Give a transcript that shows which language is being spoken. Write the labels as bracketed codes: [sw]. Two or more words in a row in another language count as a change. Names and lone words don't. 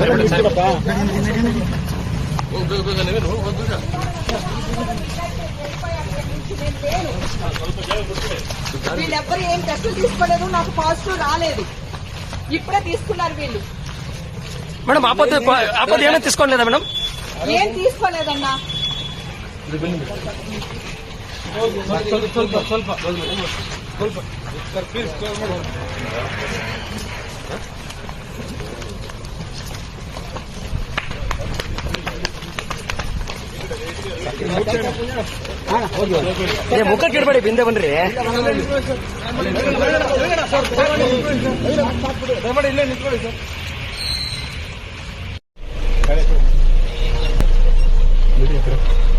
[te] వీళ్ళెవ్వరు ఏం టెస్టులు తీసుకోలేదు, నాకు పాజిటివ్ రాలేదు. ఇప్పుడే తీసుకున్నారు వీళ్ళు. మేడం ఆపద ఏమైనా తీసుకోలేదా మేడం? ఏం తీసుకోలేదన్నా. [kn] ಸ್ವಲ್ಪ ಸ್ವಲ್ಪ ಸ್ವಲ್ಪ [en] sir please close [kn] ಮಾಡಿ ಮುಖಕ್ಕೆ ಇಡಬೇಡಿ, ಬಿಂದೆ ಬನ್ರಿ ದಯಮಾಡಿ ಇಲ್ಲೇ ನಿಂತ್ಕೊಳ್ಳಿ ಸರ್. [hi] खड़े तो